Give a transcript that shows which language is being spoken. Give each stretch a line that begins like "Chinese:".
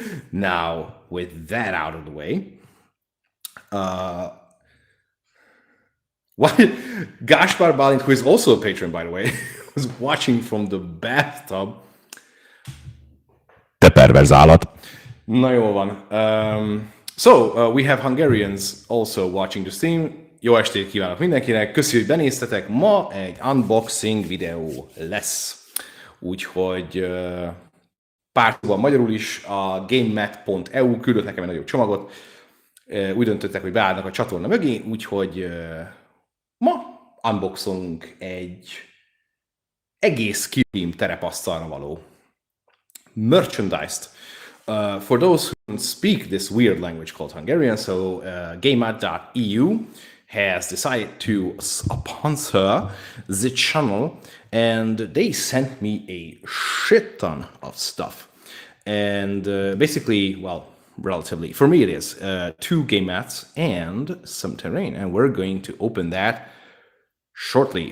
English: Now, with that out of the way, Gaspar Balint, who is also a patron, by the way, was watching from the bathtub.
Hungarian: Te perverz állat. Na jól van.
English: So, we have Hungarians also watching the stream.
Hungarian: Jó estét kívánok mindenkinek, köszönjük, hogy benéztetek. Ma egy unboxing videó lesz. Úgyhogy pár van magyarul is, a Gamemat.eu küldött nekem egy nagyobb csomagot. Úgy döntöttek, hogy beállnak a csatorna mögé, úgyhogy ma unboxolunk egy egész Kill terepasztalra való merchandise-t.
English: For those who don't speak this weird language called Hungarian, so Gamemat.eu has decided to sponsor the channel, and they sent me a shit ton of stuff. And basically, well, relatively, for me it is, 2 game mats and some terrain, and we're going to open that shortly.